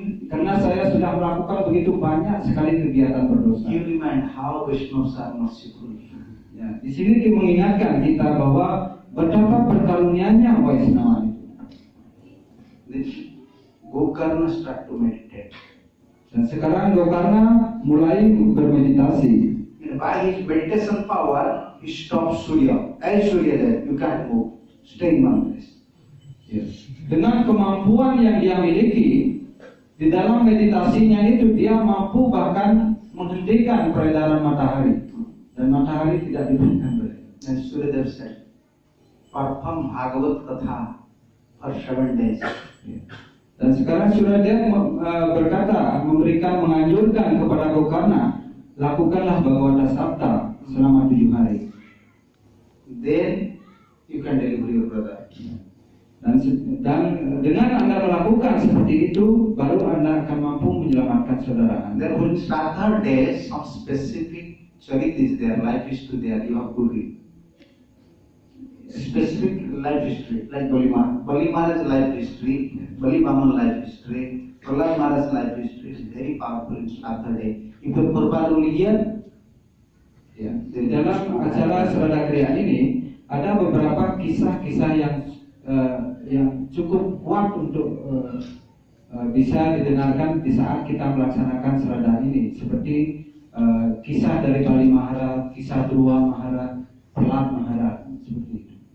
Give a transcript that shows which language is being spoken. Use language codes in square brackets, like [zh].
[id] Karena saya sudah melakukan begitu banyak sekali kegiatan berdosa." [en] You remind how Vaishnavas are merciful. [id] Ya, di sini mengingatkan kita bahwa betapa berkarunianya Vaishnava itu. [en] Then Gokarna start to meditate. [id] Dan sekarang Gokarna mulai bermeditasi. [en] And by his meditation power, he stops Surya. As Surya there, you can't move. Stay in one place. Yes. [id] Dengan kemampuan yang dia miliki, di dalam meditasinya itu dia mampu bahkan menghentikan peredaran matahari dan matahari tidak diberikan balik. [en] And Surya said, "Perform Bhagavad Katha for 7 days." [id] Dan sekarang Suradev berkata, menganjurkan kepada Gokarna, lakukanlah Bhagavata Sapta selama 7 hari. [en] Then you can deliver your brother. [id] Dan dengan Anda melakukan seperti itu, baru Anda akan mampu menyelamatkan saudara Anda. [en] Then when Shraddha days, some specific charit is there, life history there, you have to read. Specific life history, like Bali Maharaj life history, Bali Baman life history, Prahlad Maharaj's life history is very powerful in Shraddha Day. If you Prabhupada religion, [id] Ya, di dalam acara Shraddha Kriya ini ada beberapa kisah-kisah yang cukup kuat untuk bisa didengarkan di saat kita melaksanakan Shraddha ini, seperti kisah dari Bali Maharaj, kisah Dhruva Maharaj, Prahlad Maharaj, seperti itu.